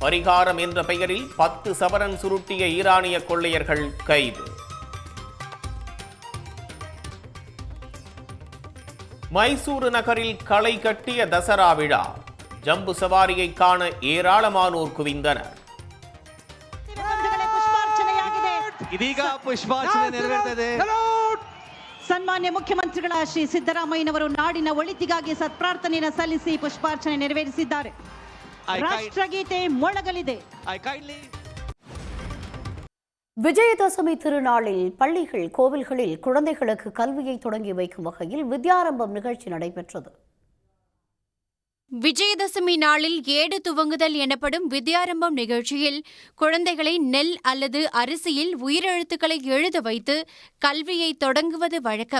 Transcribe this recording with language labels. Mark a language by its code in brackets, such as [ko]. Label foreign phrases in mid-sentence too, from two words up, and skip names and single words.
[ta] பரிகாரம் என்ற பெயரில் 10 சவரன் சுருட்டிய ஈரானிய கொள்ளையர்கள் கைது. மைசூரு நகரில் களை கட்டிய தசரா விழா. ஜம்பு சவாரியை காண ஏராளமானோர் குவிந்தனர். [kn] ಇದೀಗ ಪುಷ್ಪಾರ್ಚನೆ ನೆರವೇರ್ತದೆ. ಸನ್ಮಾನ್ಯ ಮುಖ್ಯಮಂತ್ರಿಗಳ ಶ್ರೀ ಸಿದ್ದರಾಮಯ್ಯನವರು ನಾಡಿನ ಒಳಿತಿಗಾಗಿ ಸತ್ಪ್ರಾರ್ಥನೆಯನ್ನು ಸಲ್ಲಿಸಿ ಪುಷ್ಪಾರ್ಚನೆ ನೆರವೇರಿಸಿದ್ದಾರೆ. ರಾಷ್ಟ್ರಗೀತೆ ಮೊಳಗಲಿದೆ. [ta] விஜயதசமி திருநாளில் பள்ளிகள், கோவில்களில் குழந்தைகளுக்கு கல்வியை தொடங்கி வைக்கும் வகையில் வித்யாரம்பம் நிகழ்ச்சி நடைபெற்றது. விஜயதசமி நாளில் ஏடு துவங்குதல் எனப்படும் வித்யாரம்பம் நிகழ்ச்சியில் குழந்தைகளை நெல் அல்லது அரிசியில் உயிரெழுத்துக்களை எழுத வைத்து கல்வியை தொடங்குவது வழக்கம்.